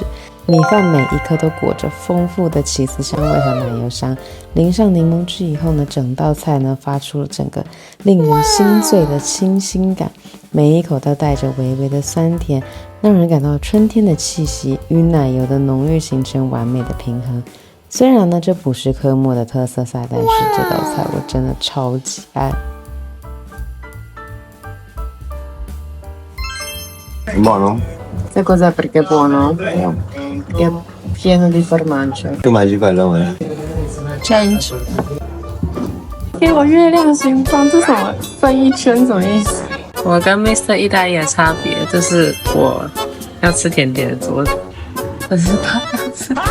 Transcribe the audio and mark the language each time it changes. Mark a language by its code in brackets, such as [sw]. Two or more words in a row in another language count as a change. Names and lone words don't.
[zh] 米饭每一颗都裹着丰富的起司香味和奶油香，淋上柠檬汁以后呢，整道菜呢发出了整个令人心醉的清新感，每一口都带着微微的酸甜，让人感到春天的气息与奶油的浓郁形成完美的平衡。虽然呢这不是科莫的特色菜，但是这道菜我真的超级爱。 [it] Buono? Sai cos'è perché è buono? È pieno di formaggio. Tu mangi quello, amore? [en] Change。 [zh] 给我月亮形状，这什么分一圈什么意思？我跟 Mr. 意大利的差别，这是我要吃甜点的桌子，这是他要吃。